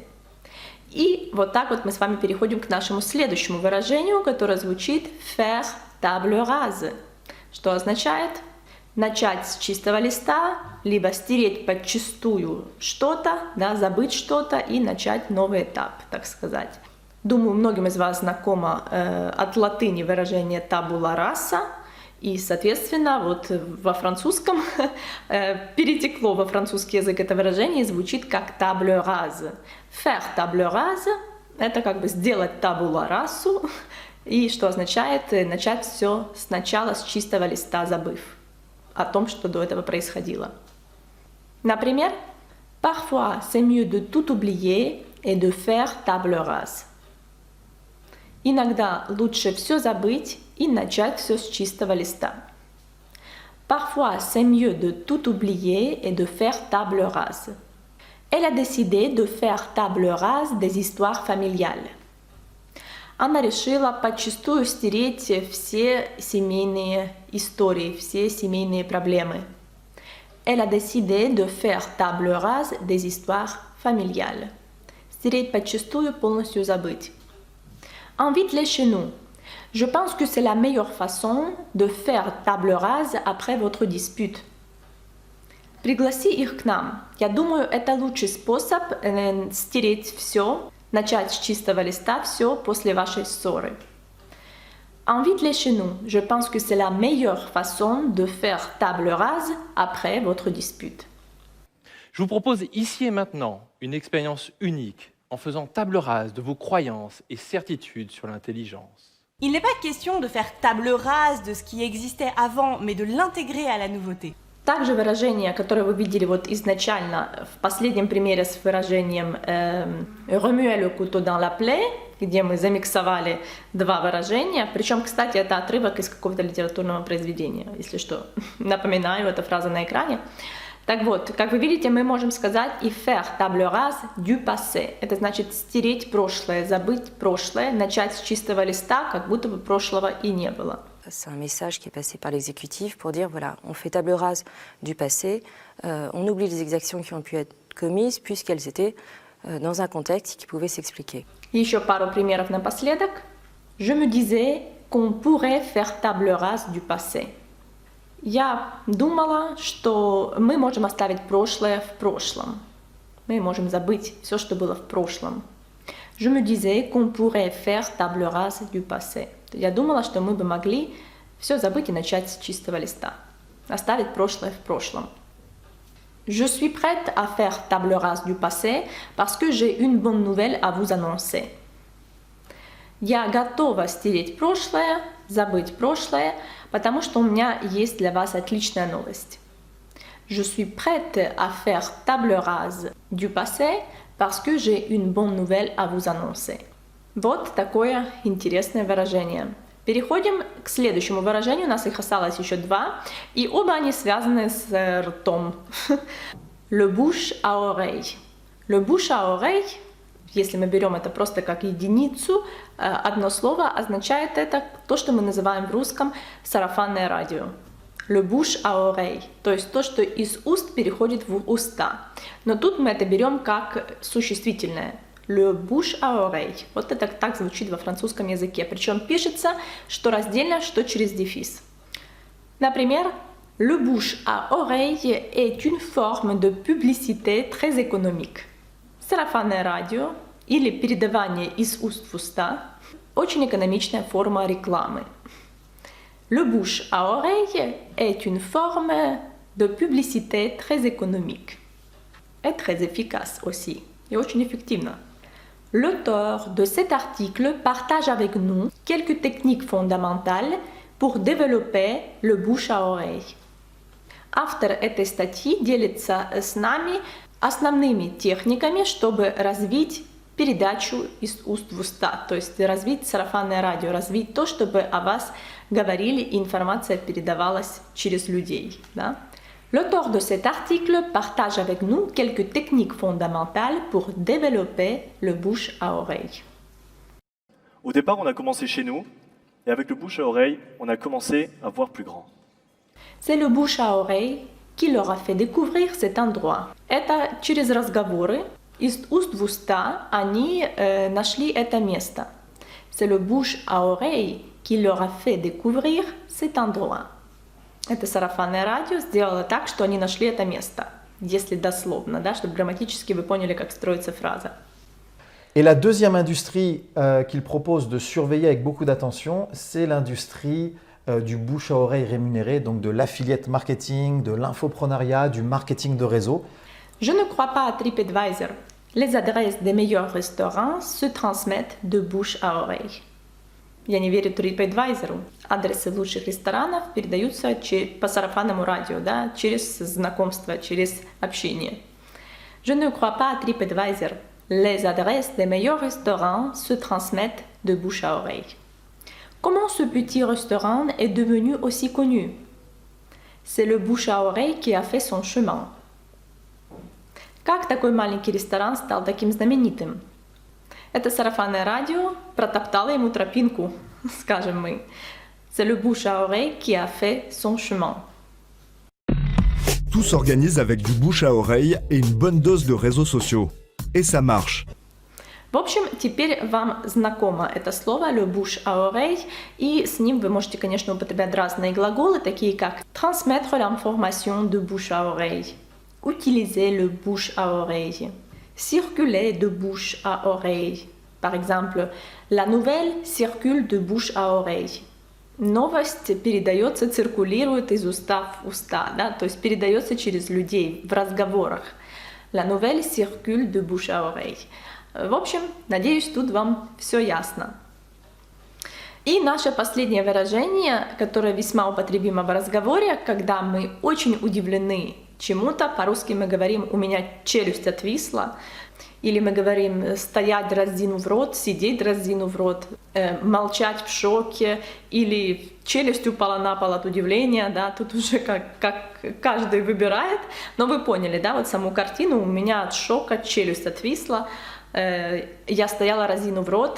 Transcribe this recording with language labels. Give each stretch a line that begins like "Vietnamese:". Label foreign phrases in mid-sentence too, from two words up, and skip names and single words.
Russian: И вот так вот мы с вами переходим к нашему следующему выражению, которое звучит
French: faire table rase,
Russian: что означает начать с чистого листа, либо стереть подчистую что-то, да, забыть что-то и начать новый этап, так сказать. Думаю, многим из вас знакомо от латыни выражение
Latin: tabula rasa,
Russian: и, соответственно, вот во французском перетекло во французский язык это выражение и звучит как
French: table rase. Faire table rase –
Russian: это как бы сделать
Latin: tabula rasa,
Russian: и что означает начать все сначала с чистого листа, забыв о том, что до этого происходило. Например,
French: parfois c'est mieux de tout oublier et de faire table rase.
Russian: Иногда лучше все забыть и начать все с чистого листа.
French: Parfois, c'est mieux de tout oublier et de faire table rase. Elle a décidé de faire table rase des histoires familiales.
Russian: Она решила подчистую стереть все семейные истории, все семейные проблемы.
French: Elle a décidé de faire table rase des histoires familiales.
Russian: Стереть подчистую, полностью забыть.
French: Invite-les chez nous. Je pense que c'est la meilleure façon de faire table rase après votre dispute.
Russian: Пригласи их к нам. Я думаю, это лучший способ стереть все, начать с чистого листа все после вашей ссоры.
French: Invite-les chez nous. Je pense que c'est la meilleure façon de faire table rase après votre dispute. Je vous propose ici et maintenant une expérience unique en faisant table rase de vos croyances et certitudes sur l'intelligence. Il n'est pas question de faire table rase de ce qui existait avant, mais de l'intégrer à la nouveauté.
Russian: Также выражение, которое вы видели вот изначально в последнем примере с выражением
French: «remuer le couteau dans la plaie»,
Russian: где мы замиксовали два выражения. Причем, кстати, это отрывок из какого-то литературного произведения, если что. Напоминаю, эта фраза на экране. Так вот, как вы видите, мы можем сказать и
French: faire table rase du passé.
Russian: Это значит стереть прошлое, забыть прошлое, начать с чистого листа, как будто бы прошлого и не было.
French: C'est un message qui est passé par l'exécutif pour dire, voilà, on fait table rase du passé, on oublie les exactions qui ont pu être commises puisqu'elles étaient dans un contexte qui pouvait s'expliquer.
Russian: Еще пару примеров напоследок.
French: Je me disais qu'on pourrait faire table rase du passé.
Russian: Я думала, что мы можем оставить прошлое в прошлом. Мы можем забыть все, что было в прошлом.
French: Je me disais qu'on pourrait faire table rase du passé.
Russian: Я думала, что мы бы могли все забыть и начать с чистого листа. Оставить прошлое в прошлом.
French: Je suis prête à faire table rase du passé parce que j'ai une bonne nouvelle à vous annoncer.
Russian: Я готова стереть прошлое, забыть прошлое, потому что у меня есть для вас отличная новость.
French: Je suis prête à faire table rase du passé parce que j'ai une bonne nouvelle à vous annoncer.
Russian: Вот такое интересное выражение. Переходим к следующему выражению. У нас их осталось еще два, и оба они связаны с ртом.
French: Le bouche à oreille. Le bouche à oreille,
Russian: если мы берем это просто как единицу, одно слово означает это то, что мы называем в русском сарафанное радио. Le bouche à oreille, то есть то, что из уст переходит в уста. Но тут мы это берем как существительное.
French: Le bouche à oreille.
Russian: Вот это так звучит во французском языке. Причем пишется, что раздельно, что через дефис. Например,
French: le bouche à oreille est une forme de publicité très économique.
Russian: Сарафанное радио или передавание из уст в уста – очень экономичная форма рекламы.
French: Le bouche à oreille est une forme de publicité très économique. Et très efficace aussi, et
Russian: очень эффективно.
French: L'auteur de cet article partage avec nous quelques techniques fondamentales pour développer le bouche à oreille.
Russian: Автор этой статьи делится с нами основными техниками, чтобы развить передачу из уст в уста, то есть развить сарафанное радио, развить то, чтобы о вас говорили и информация передавалась через людей. Да?
French: L'auteur de cet article partage avec nous quelques techniques fondamentales pour développer le bouche à oreille. Au départ, on a commencé chez nous, et avec le bouche à oreille, on a commencé à voir plus grand. C'est le bouche à oreille qui leur a fait découvrir cet endroit.
Russian: Это через разговоры, из уст в уста они нашли это место.
French: C'est le bouche à oreille qui leur a fait découvrir cet endroit.
Russian: Это сарафанное радио сделало так, что они нашли это место, если дословно, да, чтобы грамматически вы поняли, как строится фраза.
French: Et la deuxième industrie qu'il propose de surveiller avec beaucoup d'attention, c'est l'industrie du bouche à oreille rémunéré, donc de l'
English: affiliate marketing,
French: de l'infoprenariat, du marketing de réseau. Je ne crois pas à TripAdvisor. Les adresses des meilleurs restaurants se transmettent de bouche à oreille.
Russian: Я не верю TripAdvisor. Адресы лучших ресторанов передаются по сарафанному радио, да, через знакомство, через общение.
French: Je ne crois pas à TripAdvisor. Les adresses des meilleurs restaurants se transmettent de bouche à oreille. Comment ce petit restaurant est devenu aussi connu? C'est le bouche à oreille qui a fait son chemin.
Russian: Как такой маленький ресторан стал таким знаменитым? Это сарафанное радио протоптало ему тропинку, скажем мы.
French: C'est le bouche à oreille qui a fait son chemin. Tout s'organise avec du bouche à oreille et une bonne dose de réseaux sociaux. Et ça marche.
Russian: В общем, теперь вам знакомо это слово
French: le bouche à oreille,
Russian: и с ним вы можете, конечно, употреблять разные глаголы, такие как
French: transmettre l'information de bouche à oreille, utiliser le bouche à oreille, circuler de bouche à oreille. Par exemple, la nouvelle circule de bouche à oreille.
Russian: Новость передается, циркулирует из уста в уста, да? То есть передается через людей в разговорах. La nouvelle circule de bouche à oreille. В общем, надеюсь, тут вам все ясно. И наше последнее выражение, которое весьма употребимо в разговоре, когда мы очень удивлены чему-то, по-русски мы говорим «у меня челюсть отвисла», или мы говорим «стоять, раздвинув рот», «сидеть, раздвинув рот», «молчать в шоке», или «челюсть упала на пол от удивления», да, тут уже как каждый выбирает, но вы поняли, да, вот саму картину, у меня от шока челюсть отвисла, я стояла, разинув рот.